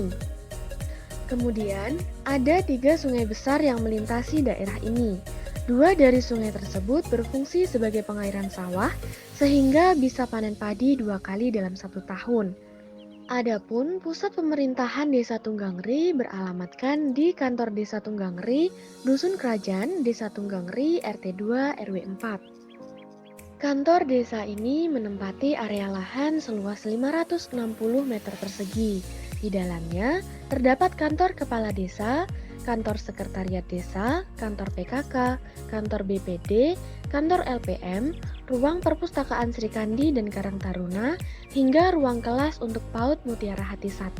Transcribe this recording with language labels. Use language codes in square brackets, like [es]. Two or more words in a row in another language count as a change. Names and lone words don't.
[id] Kemudian, ada 3 sungai besar yang melintasi daerah ini. 2 dari sungai tersebut berfungsi sebagai pengairan sawah sehingga bisa panen padi 2 kali dalam 1 tahun. Adapun pusat pemerintahan Desa Tunggangri beralamatkan di Kantor Desa Tunggangri, Dusun Krajan, Desa Tunggangri, RT 2 RW 4. Kantor desa ini menempati area lahan seluas 560 meter persegi. Di dalamnya terdapat kantor kepala desa, kantor sekretariat desa, kantor PKK, kantor BPD, kantor LPM, ruang perpustakaan Sri Kandi dan Karang Taruna, hingga ruang kelas untuk PAUD Mutiara Hati 1.